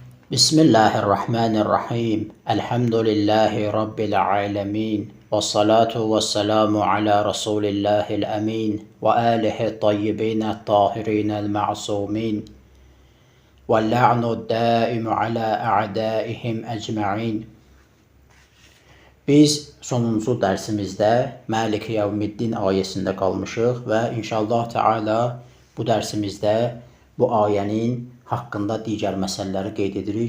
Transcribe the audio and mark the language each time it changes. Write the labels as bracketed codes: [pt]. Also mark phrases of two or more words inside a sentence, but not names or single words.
[ar] بسم الله الرحمن الرحيم. الحمد لله رب العالمين. والصلاة والسلام على رسول الله الأمين. وآله الطيبين الطاهرين المعصومين. واللعن الدائم على أعدائهم أجمعين. [az] Biz sonuncu dərsimizdə [ar] مالك يوم الدين [az] ayəsində qalmışıq və [ar] إن شاء الله تعالى [az] bu dərsimizdə bu ayənin haqqında digər məsələləri qeyd edirik.